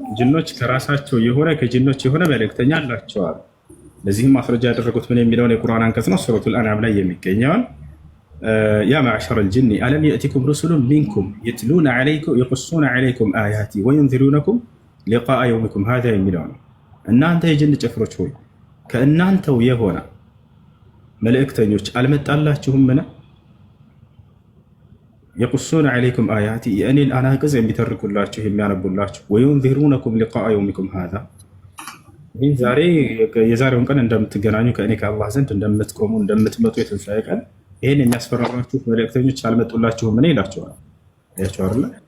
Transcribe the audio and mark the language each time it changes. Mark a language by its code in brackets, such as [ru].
[am] ጅኖች ከራሳቸው የሆነ ከጅኖች የሆነ መልእክተኛ አላቸው አሉ። ለዚህም ማስረጃ ያደረጉት ምን የሚለውን የቁርአን አንቀጽ ነው ሱረቱል አንዓም ላይ የሚገኘውን [ar] يا معشر الجن ألم يأتكم رسل منكم يتلون عليكم يقصون عليكم آياتي وينذرونكم لقاء يومكم هذا [am] የሚለው እና አንተ የጅን ጭፍሮች ሆይ ከእናንተው የሆነ መልእክተኞች አልመጣላችሁምን? [ar] يقصون عليكم آياتي [am] የእኔን አናቅጽ የሚተርኩላችሁ የሚያነቡላችሁ [ar] وينذرونكم لقاء يومكم هذا [am] ይህን ዛሬ የዛሬውን ቀን እንደምትገናኙ ከእኔ ከአላህ ዘንድ እንደምትቆሙ እንደምትመጡ የትንሣኤ ቀን ይህን የሚያስፈራራችሁ መልእክተኞች አልመጡላችሁም ምን ይላቸዋል? ያቸው አይደለ?